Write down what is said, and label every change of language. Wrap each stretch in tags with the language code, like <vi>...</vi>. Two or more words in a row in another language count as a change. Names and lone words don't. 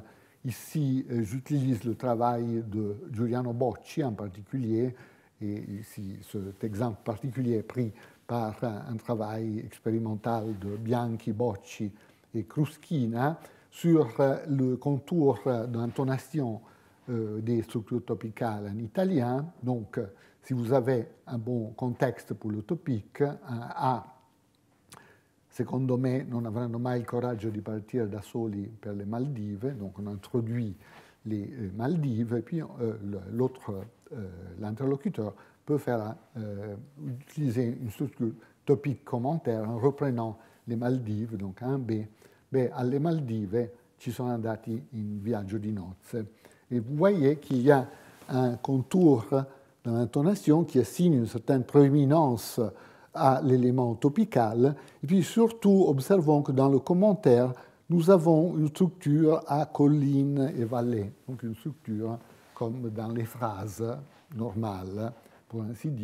<fr>Ici, j'utilise le travail de Giuliano Bocci en particulier, et ici cet exemple particulier est pris par un travail expérimental de Bianchi, Bocci et Kruskina sur le contour d'intonation des structures topicales en italien. Donc, si vous avez un bon contexte pour le topique,</fr> <it>un A, secondo me, non avranno mai il coraggio di partire da soli per le Maldive,</it> <fr>donc on introduit les Maldives, et puis l'interlocuteur peut utiliser une structure topique commentaire en reprenant les Maldives, donc un B.</fr> <it>Alle Maldive ci sono andati in viaggio di nozze.</it> <fr>Et vous voyez qu'il y a un contour dans l'intonation qui assigne une certaine prééminence à l'élément topical. Et puis surtout, observons que dans le commentaire, nous avons une structure à colline et vallée, donc une structure comme dans les phrases normales, pour ainsi dire.</fr>